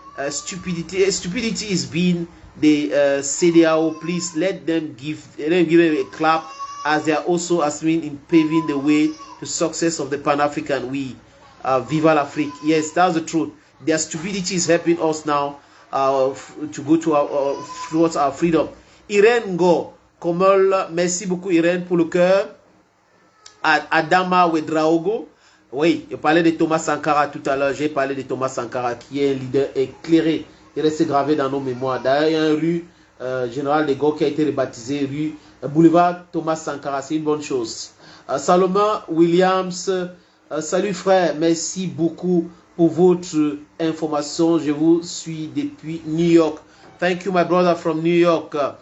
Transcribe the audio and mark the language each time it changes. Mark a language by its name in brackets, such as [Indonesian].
[English] Stupidity is being the CDAO. Please let them give a clap, as they are also assuming in paving the way to success of the Pan-African. Viva l'Afrique. Yes, that's the truth. Their stupidity is helping us now to go to towards our freedom. [French] Irène Go, Komol, merci beaucoup Irène pour le cœur. Adama Wedraogo. Oui, je parlais de Thomas Sankara tout à l'heure. J'ai parlé de Thomas Sankara qui est un leader éclairé. Il reste gravé dans nos mémoires. D'ailleurs, il y a une rue Général de Gaulle qui a été rebaptisée rue Boulevard Thomas Sankara. C'est une bonne chose. Salomon Williams, salut frère, merci beaucoup pour votre information. Je vous suis depuis New York. [English] Thank you my brother from New York.